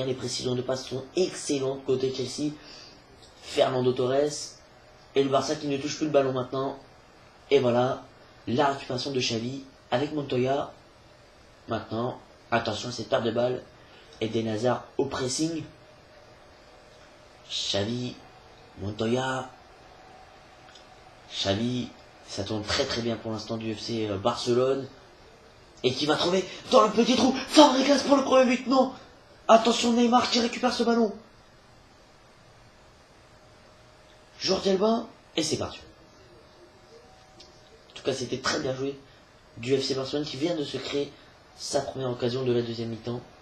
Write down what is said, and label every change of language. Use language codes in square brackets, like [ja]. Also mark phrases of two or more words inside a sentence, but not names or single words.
[fr] Les précisions de passe sont excellentes côté Chelsea. Fernando Torres. Et le Barça qui ne touche plus le ballon maintenant. Et voilà, la récupération de Xavi avec Montoya. Maintenant, attention à cette perte de balle. Eden Hazard au pressing. Xavi, Montoya. Xavi, ça tourne très très bien pour l'instant du FC Barcelone. Et qui va trouver dans le petit trou Fabregas pour le premier but. Non, attention, Neymar qui récupère ce ballon. Jordi Alba, et c'est parti. En tout cas, c'était très bien joué du FC Barcelone qui vient de se créer sa première occasion de la deuxième mi-temps.